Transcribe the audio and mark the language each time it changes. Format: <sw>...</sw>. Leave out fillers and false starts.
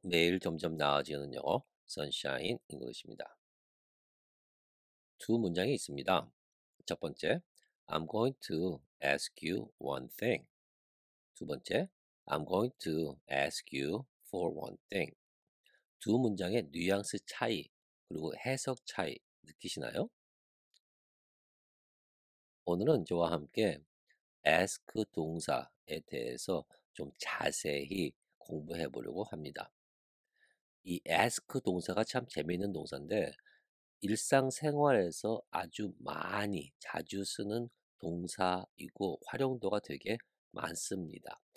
<ko>매일 점점 나아지는 영어, 선샤인 잉글리시입니다. 두 문장이 있습니다. 첫 번째,</ko> <en>I'm going to ask you one thing.</en> <ko>두 번째,</ko> <en>I'm going to ask you for one thing.</en> <ko>두 문장의 뉘앙스 차이, 그리고 해석 차이 느끼시나요? 오늘은 저와 함께 ask 동사에 대해서 좀 자세히 공부해 보려고 합니다. 이 ask 동사가 참 재미있는 동사인데 일상생활에서 아주 많이 자주 쓰는 동사이고 활용도가 되게 많습니다.</ko>